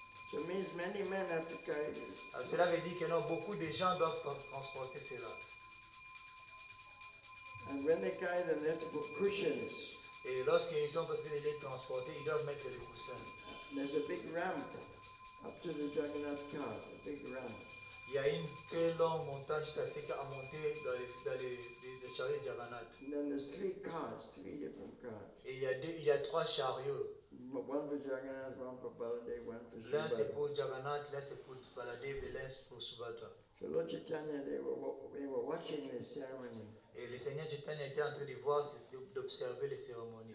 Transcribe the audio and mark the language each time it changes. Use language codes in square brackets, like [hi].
[en] So it means many men have to carry this. [fr] Alors, cela veut dire que non, beaucoup de gens doivent transporter cela. [en] And when they carry them, they have to put cushions. [fr] Et lorsqu'ils ont besoin de les transporter, ils doivent mettre les coussins. [en] There's a big ramp up to the Jagannath car, a big ramp. [fr] Il y a une très longue montagne jusqu'à ce qu'à monter dans les chariots de Jagannath. [en] And then there's 3 cars, 3 different cars. [fr] Et il y a 3 chariots. [en] One for Jagannath, one for Baladev, one for [fr] L'un c'est [en] Subhadra. [fr] pour Jagannath, l'un c'est pour Baladev et l'un pour Subhadra. [en] So Lord Chaitanya, they were watching this ceremony. [fr] Et le Seigneur Chaitanya était en train de voir, d'observer les cérémonies.